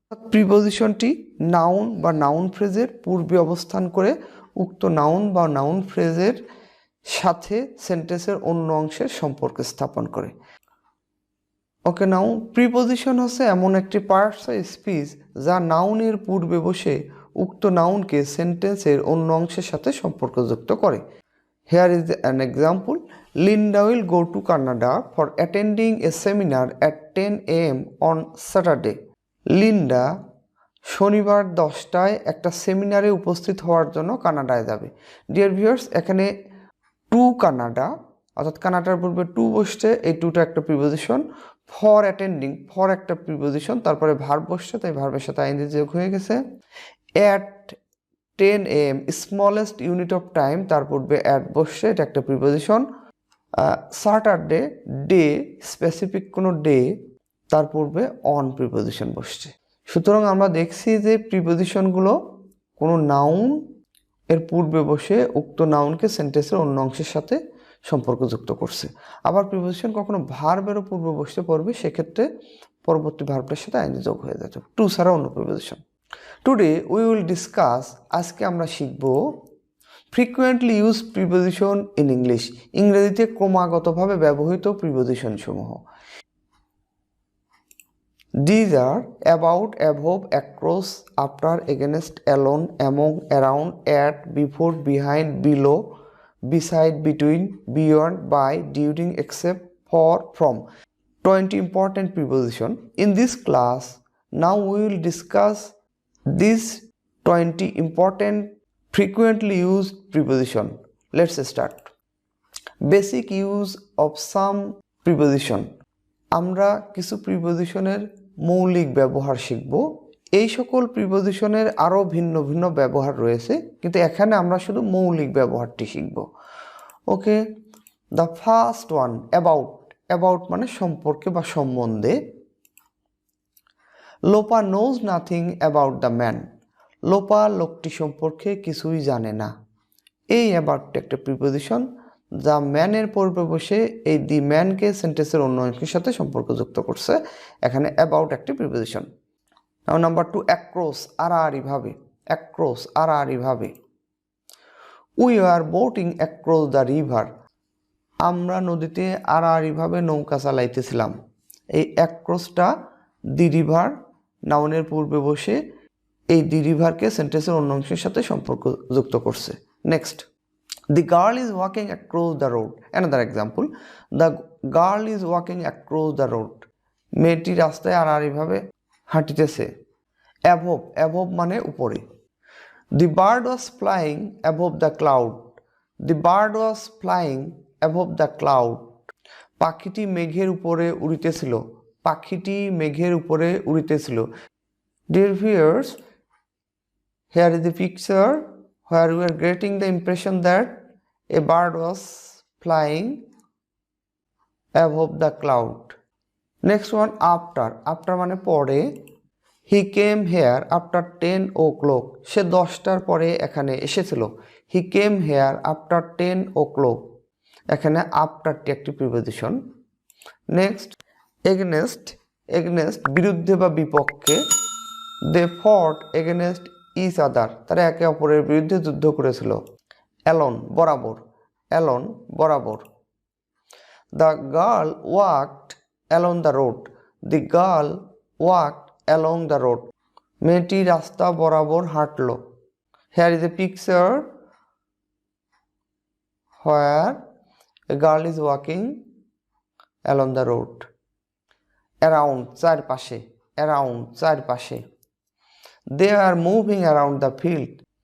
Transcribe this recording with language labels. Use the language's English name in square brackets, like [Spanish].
[Bangla] প্রিপোজিশনটি noun বা noun ফ্রেজের পূর্বে অবস্থান করে উক্ত নাউন বা নাউন ফ্রেজের সাথে সেন্টেন্সের অন্য অংশের সম্পর্ক স্থাপন করে। ওকে, নাও প্রিপোজিশন হচ্ছে এমন একটি পার্টস অফ স্পিচ যা নাউনের পূর্বে বসে উক্ত নাউনকে সেন্টেন্সের অন্য অংশের সাথে সম্পর্কযুক্ত করে। [English] Here is an example. Linda will go to Canada for attending a seminar at 10 AM on Saturday. [Bangla] Linda শনিবার 10টায় একটা সেমিনারে উপস্থিত হওয়ার জন্য কানাডায় যাবে। ডিয়ার ভিউয়ার্স, এখানে টু কানাডা অর্থাৎ কানাডার পূর্বে টু বসছে, এই টুটা একটা প্রিপোজিশন। ফর অ্যাটেন্ডিং, ফর একটা প্রিপোজিশন, তারপরে ভার্ব বসছে, তাই ভার্বের সাথে আইএনজি যোগ হয়ে গেছে। At 10 AM smallest unit of time, তার পূর্বে অ্যাট বসছে, এটা একটা প্রিপোজিশন। স্যাটারডে, ডে স্পেসিফিক কোনো ডে, তার পূর্বে অন প্রিপোজিশন বসছে। সুতরাং আমরা দেখছি যে প্রিপোজিশনগুলো কোনো নাউন এর পূর্বে বসে উক্ত নাউনকে সেন্টেন্সের অন্য অংশের সাথে সম্পর্কযুক্ত করছে। আবার প্রিপোজিশন কখনো ভার্বেরও পূর্বে বসতে পারবে, সেক্ষেত্রে পরবর্তী ভার্বটার সাথে আইএনজি যোগ হয়ে যাবে, টু ছাড়া অন্য preposition. [English] today we will discuss, [Bangla] আজকে আমরা শিখব [English] frequently use preposition in English, [Bangla] ইংরেজিতে ক্রমাগতভাবে ব্যবহৃত প্রিপোজিশনসমূহ। [English] These are about, above, across, after, against, alone, among, around, at, before, behind, below, beside, between, beyond, by, during, except, for, from. 20 important preposition. In this class, now we will discuss these 20 important frequently used preposition. Let's start. Basic use of some preposition. [Bangla] আমরা কিছু প্রিপোজিশনের মৌলিক ব্যবহার শিখব। এই সকল প্রিপোজিশনের আরও ভিন্ন ভিন্ন ব্যবহার রয়েছে, কিন্তু এখানে আমরা শুধু মৌলিক ব্যবহারটি শিখব। [English] Okay, the first one, about. About [Bangla] মানে সম্পর্কে বা সম্বন্ধে। [English] Lopa knows nothing about the man. Lopa [Bangla] লোকটি সম্পর্কে কিছুই জানে না। এই অ্যাবাউটটা একটা প্রিপোজিশন যা ম্যানের পূর্বে বসে এই দি ম্যানকে সেন্টেন্সের অন্য অংশের সাথে সম্পর্কযুক্ত করছে। এখানে অ্যাবাউট একটি preposition. Number 2, across, আড়াআড়িভাবে। [English] across, [Bangla] আড়াআড়িভাবে। [English] We are boating across the river. [Bangla] আমরা নদীতে আড়াআড়িভাবে নৌকা চালাইতেছিলাম। এই অ্যাক্রসটা দি রিভার নাউনের পূর্বে বসে এই দি রিভারকে সেন্টেন্সের অন্য অংশের সাথে সম্পর্কযুক্ত করছে। [English] Next, the girl is walking across the road. Another example, the girl is walking across the road. [Bangla] মেয়েটি রাস্তায় আড়াআড়িভাবে হাঁটিতেছে। above, above মানে উপরে। [English] the bird was flying above the cloud. the bird was flying above the cloud. [Bangla] পাখিটি মেঘের উপরে উড়িতেছিল। পাখিটি মেঘের উপরে উড়িতেছিল। [English] Dear viewers, here is the picture where we are getting the impression that a bird was flying above the cloud. Next one, after. After [Bangla] মানে পরে। [English] He came here after 10 o'clock. [Bangla] সে 10টার পরে এখানে এসেছিল। [English] He came here after 10 o'clock. [Bangla] এখানে afterটি একটি preposition. Next, against. against বিরুদ্ধে বা বিপক্ষে। [English] They fought against each other. [Bangla] তারা একে অপরের বিরুদ্ধে যুদ্ধ করেছিল। [English] alone বরাবর। alone বরাবর। The girl walked along the road. The girl walked along the road. [Bangla] মেয়েটি রাস্তা বরাবর হাঁটল। [English] Here is a picture where a girl is walking along the road. [Bangla] Around চারপাশে। around চারপাশে। [English] They are moving around the field.